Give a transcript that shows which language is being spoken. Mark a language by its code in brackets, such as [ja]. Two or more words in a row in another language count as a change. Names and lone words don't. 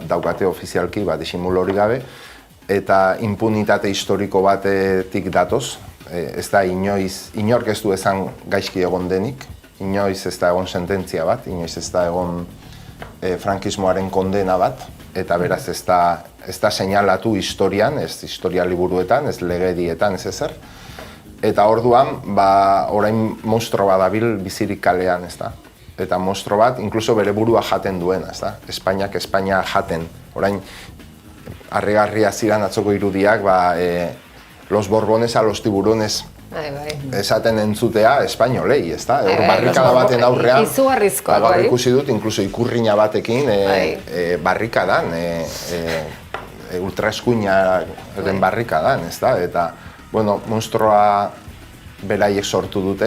[eu] daukate ofizialki, disimulu hori gabe, eta impunitate historiko batetik datoz, ez da inork ez du esan gaizki egon denik, inoiz ez da egon sententzia bat, inoiz ez da egon frankismoaren kondena bat, eta beraz ez da seinalatu historian, ez historia liburuetan, ez legedietan, ez ezer. Eta orduan, orain monstro bat dabil bizirik kalean, ez da. Eta monstro bat, inkluso bere burua jaten duena, ez da. Espainia jaten. Orain, harrigarria ziren atzoko irudiak, [es] los borbones a los tiburones [eu] esaten entzutea espainolei, ez da? Barrikada baten aurrean, gaur ikusi dut, inkluso ikurriña batekin barrikadan, ultraeskuinaren barrikadan, ez da? Eta, bueno, monstruoa beraiek sortu dute.